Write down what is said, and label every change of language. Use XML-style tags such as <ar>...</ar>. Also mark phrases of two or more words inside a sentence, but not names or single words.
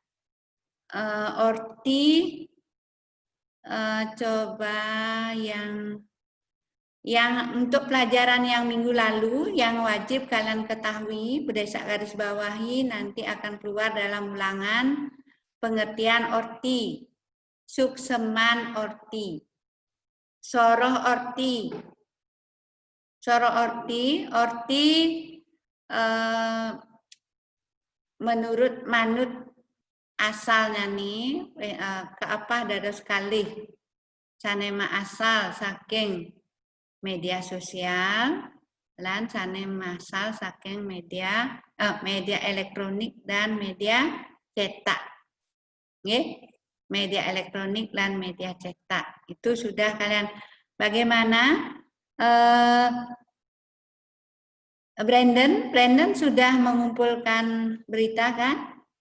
<id>Orti coba yang untuk pelajaran yang minggu lalu yang wajib kalian ketahui, berdasar garis bawahi nanti akan keluar dalam ulangan pengertian orti,</id> <ban>sukseman orti, soroh orti. Soroh orti, menurut manut asalnya nih ke apa dados kalih sanema asal saking media sosial lan sanema asal saking</ban> <id>media elektronik dan media cetak. Nggih, media elektronik dan media cetak. Itu sudah kalian bagaimana Brandon sudah mengumpulkan berita kan?</id>